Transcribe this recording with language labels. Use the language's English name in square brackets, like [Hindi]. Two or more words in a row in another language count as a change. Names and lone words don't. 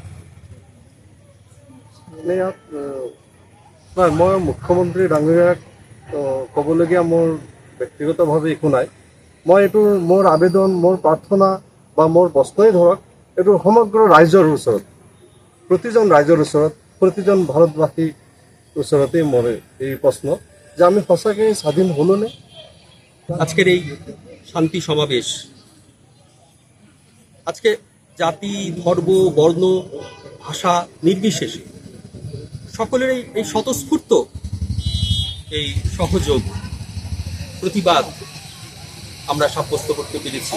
[Assamese] ইয়াত নাই, মই মুখ্যমন্ত্ৰী ডাঙৰীয়াক ক'বলগীয়া মোৰ ব্যক্তিগতভাৱে একো নাই। মই এইটো মোৰ আবেদন, মোৰ প্ৰাৰ্থনা বা মোৰ প্ৰশ্নই ধৰক এইটো সমগ্ৰ ৰাইজৰ ওচৰত, প্ৰতিজন ৰাইজৰ ওচৰত, প্ৰতিজন ভাৰতবাসীৰ ওচৰতেই মোৰ এই প্রশ্ন যে আমি সঁচাকৈ স্বাধীন হলোনে? [Bangla] আজকের এই শান্তি সমাবেশ আজকে জাতি, ধর্ম, বর্ণ, ভাষা নির্বিশেষে সকলের এই স্বতঃস্ফূর্ত এই সহযোগ প্রতিবাদ আমরা সাব্যস্ত করতে পেরেছি।